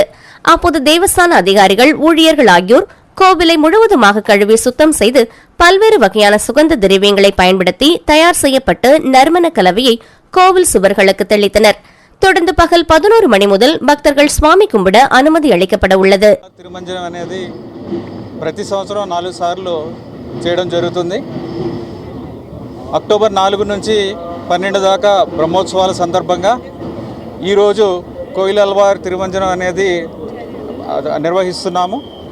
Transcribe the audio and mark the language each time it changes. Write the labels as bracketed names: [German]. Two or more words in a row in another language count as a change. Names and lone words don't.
[Tamil] அப்போது தேவஸ்தான அதிகாரிகள், ஊழியர்கள் ஆகியோர் கோவிலை முழுவதுமாக கழுவி சுத்தம் செய்து பல்வேறு வகையான சுகந்த திரவியங்களை பயன்படுத்தி தயார் செய்யப்பட்டு நறுமண கலவையை கோவில் சுவர்களுக்கு தெளித்தனர். தொடர்ந்து பகல் 11 மணி முதல் பக்தர்கள் சுவாமி கும்பிட அனுமதி அளிக்கப்பட உள்ளது. [Telugu] తిరుమంజనం అనేది ప్రతి సంవత్సరం 4 సార్లు చేయడం జరుగుతుంది. అక్టోబర్ 4 నుంచి 12 దాకా బ్రహ్మోత్సవాల సందర్భంగా ఈరోజు కోయిలల్వార్ తిరుమంజనం అనేది నిర్వహిస్తున్నాము.